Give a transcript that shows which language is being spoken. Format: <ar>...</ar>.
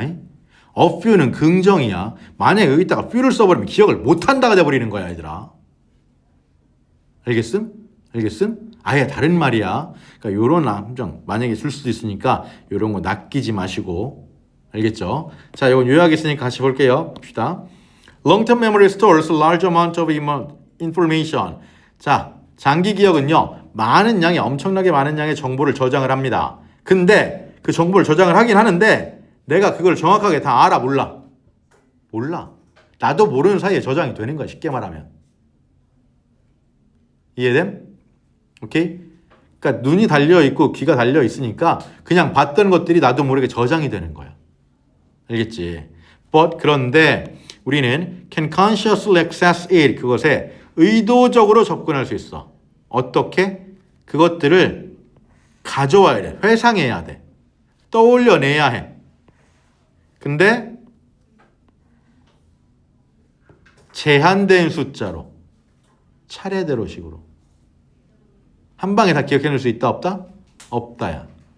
<ko>a few는 긍정이야. 만약에 여기다가 few를 써버리면 기억을 못한다가 돼버리는 거야, 얘들아. 알겠음? 알겠음? 아예 다른 말이야. 그러니까 요런 함정 만약에 쓸 수도 있으니까 요런 거 낚이지 마시고. 알겠죠? 자, 이건 요약했으니까 같이 볼게요. 봅시다.</ko> <en>Long-term memory stores a large amount of information.</en> <ko>자, 장기 기억은요. 엄청나게 많은 양의 정보를 저장을 합니다. 근데 그 정보를 저장을 하긴 하는데 내가 그걸 정확하게 다 알아? 몰라? 몰라. 나도 모르는 사이에 저장이 되는 거야. 쉽게 말하면. 이해됨? 오케이? 그러니까 눈이 달려있고 귀가 달려있으니까 그냥 봤던 것들이 나도 모르게 저장이 되는 거야. 알겠지?</ko> <en>But</en> <ko>그런데 우리는</ko> <en>can consciously access it.</en> <ko>그것에 의도적으로 접근할 수 있어. 어떻게? 그것들을 가져와야 돼. 회상해야 돼. 떠올려내야 해. 근데 제한된 숫자로 차례대로 식으로 한 방에 다 기억해낼 수 있다 없다? 없다야.</ko>